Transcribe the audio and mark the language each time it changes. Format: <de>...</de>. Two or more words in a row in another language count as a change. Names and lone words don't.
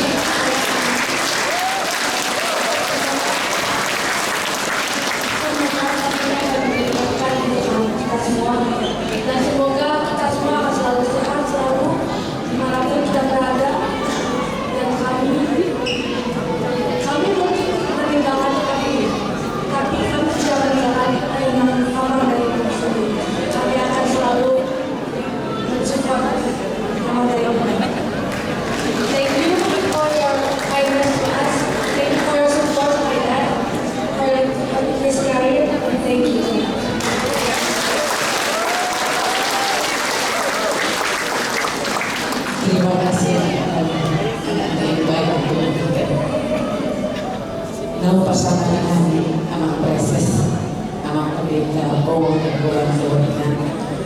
<id>Kita semua, dan semoga kita semua akan selalu sehat, selalu dimanapun kita berada, dan kami mungkin meninggalkan kami, tapi kami tidak meninggalkan Amang dari kami sendiri. Kami akan selalu mensupport Amang dari kami.</id> <en>Thank you for your kindness to us. Thank you for your support my dad, for his career, and thank you.</en> <id>Terima kasih anak yang baik untuk kita. Nama pasangan kami Amang Preses, Amang Pendeta Bowo dan Bolang Bowo.</id>